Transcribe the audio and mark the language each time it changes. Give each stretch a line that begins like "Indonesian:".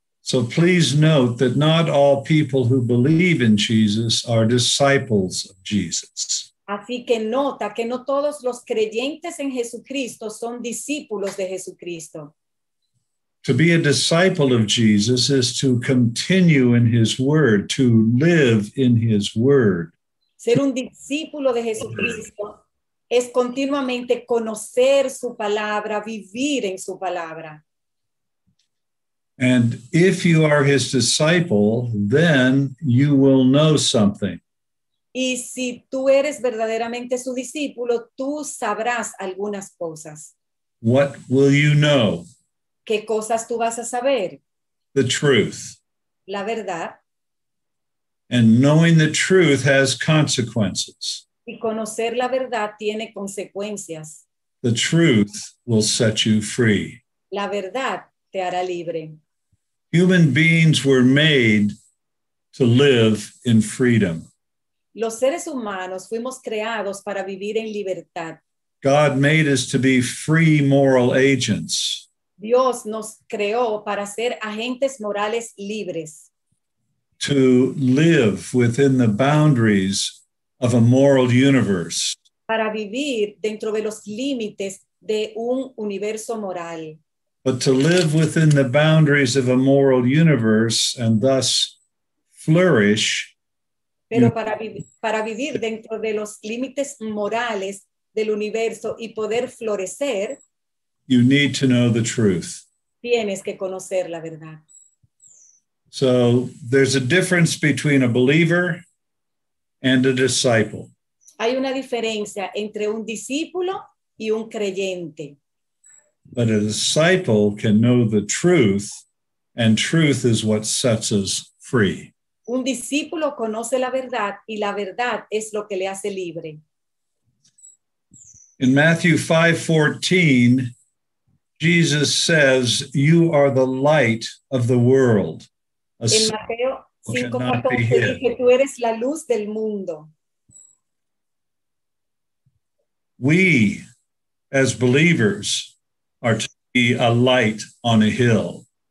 English: So please note that not all people who believe in Jesus are disciples of Jesus.
Spanish: Así que nota que no todos los creyentes en Jesucristo son discípulos de Jesucristo.
English: To be a disciple of Jesus is to continue in his word, to live in his word.
Spanish: Ser un discípulo de Jesucristo es continuamente conocer su palabra, vivir en su palabra.
English: And if you are his disciple, then you will know something.
Spanish: Y si tú eres verdaderamente su discípulo, tú sabrás algunas cosas.
English: What will you know?
Spanish: ¿Qué cosas tú vas a saber?
English: The truth.
Spanish: La verdad.
English: And knowing the truth has consequences.
Spanish: Y conocer la verdad tiene consecuencias.
English: The truth will set you free.
Spanish: La verdad te hará libre.
English: Human beings were made to live in freedom.
Spanish: Los seres humanos fuimos creados para vivir en libertad.
English: God made us to be free moral agents.
Spanish: Dios nos creó para ser agentes morales libres.
English: To live within the boundaries of a moral universe.
Spanish: Para vivir dentro de los límites de un universo moral.
English: But to live within the boundaries of a moral universe and thus flourish.
Spanish: Pero para vivir dentro de los límites morales del universo y poder florecer,
English: you need to know the truth.
Spanish: Tienes que conocer la verdad.
English: So there's a difference between a believer and a disciple.
Spanish: Hay una diferencia entre un discípulo y un creyente.
English: But a disciple can know the truth, and truth is what sets us free.
Spanish: Un discípulo conoce la verdad y la verdad es lo que le hace libre.
English: In Matthew 5:14, Jesus says, "You are the light of the world." A
Spanish: En
English: city
Spanish: Mateo
English: cannot be
Spanish: 5:14
English: hid.
Spanish: dice, tú eres la luz del mundo.
English: We, as believers, are to be a light on a hill.